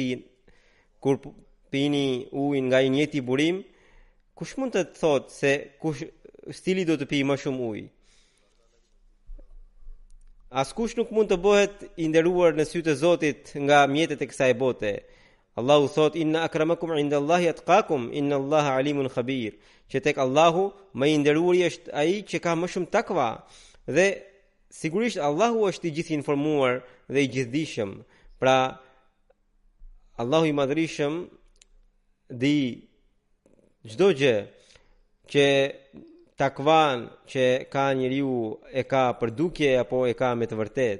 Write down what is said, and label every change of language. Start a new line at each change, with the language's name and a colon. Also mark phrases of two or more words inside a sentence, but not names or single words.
Albanian: Kur pini ujin nga i njëjti burim, kush mund të thotë se kush stili do të pi më shumë ujë? Askush nuk mund të bëhet i nderuar në sytë e Zotit nga mjetet e kësaj bote. Allahu thot:
Arabic: "إن أكرمكم عند الله أتقاكم إن الله عليم خبير."
Albanian: Që tek Allahu më i nderuari është ai që ka më shumë takva, dhe sigurisht Allahu është i gjithë informuar dhe i gjithdijshëm. Pra Allahu i madhrishëm di çdo gjë, që takvan që ka njeriu e ka për dukje apo e ka me të vërtet.